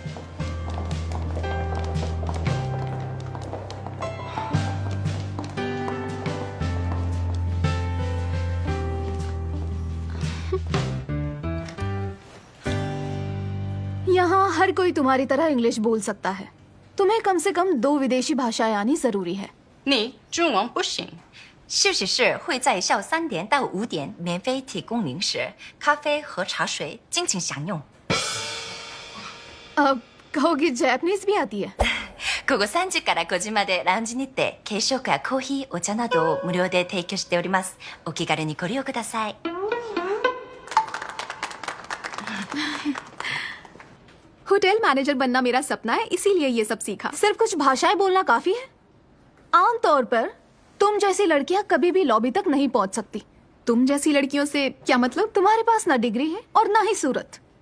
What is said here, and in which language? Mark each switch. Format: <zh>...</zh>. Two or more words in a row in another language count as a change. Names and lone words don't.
<hi>यहाँ हर कोई तुम्हारी तरह इंग्लिश बोल सकता है। तुम्हें कम से कम 2 विदेशी भाषाएं आनी जरूरी है।</hi> <zh>你中文不行。休息室会在下午3点到5点免费提供零食、咖啡和茶水，尽情享用。</zh> <hi>अब कहोगी जैपनीज भी आती है?</hi> <ja>午後3時から5時までラウンジにて軽食やコーヒー、お茶などを無料で提供しております。お気軽にご利用ください。</ja> <en>hotel manager</en> <hi>बनना मेरा सपना है, इसीलिए ये सब सीखा। सिर्फ कुछ भाषाएं बोलना काफी है। आमतौर पर तुम जैसी लड़कियां कभी भी लॉबी तक नहीं पहुंच सकती। तुम जैसी लड़कियों से क्या मतलब? तुम्हारे पास ना डिग्री है और ना ही सूरत।</hi>